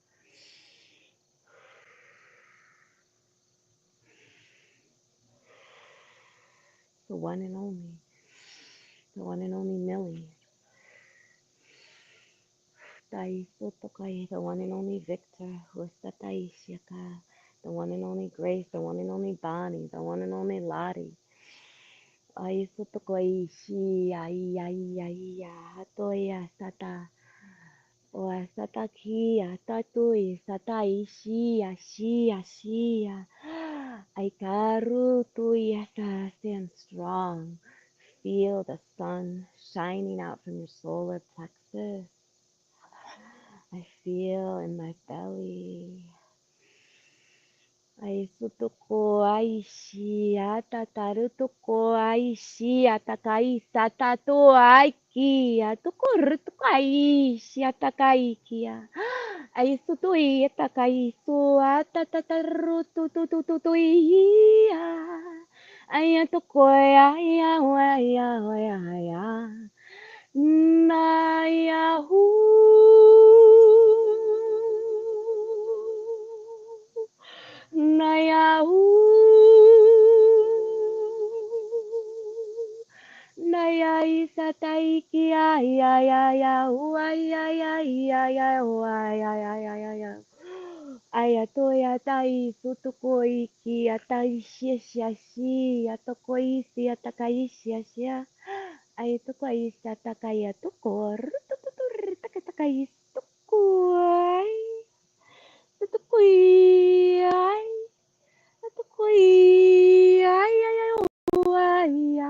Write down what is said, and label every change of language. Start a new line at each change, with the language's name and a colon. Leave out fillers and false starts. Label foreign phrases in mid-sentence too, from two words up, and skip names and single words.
English: The one and only. The one and only Millie. The one and only Victor. The one and only Grace. The one and only Bonnie. The one and only Lottie. O satakia tatui sataishi ashia shia. Aikaru tuyasa, stand strong. Feel the sun shining out from your solar plexus. I feel in my belly. Aisutuko aishi atatarutuko aishi atakai satato aiki atukurutuko aishi atakaikia. Aisutui atakai su atatatarututututuia. Ayatuko aya aya aya. Nayahu. Nayahu. Nayai sataiki ya ya ya ya. Ayatoya tai sutukoiki atai shiashi atokoisi atakaisi. Ayatokoi satakaya tukor tututur takatakais tukoi. Tutukoi ay. Tutukoi ay ay ay ay.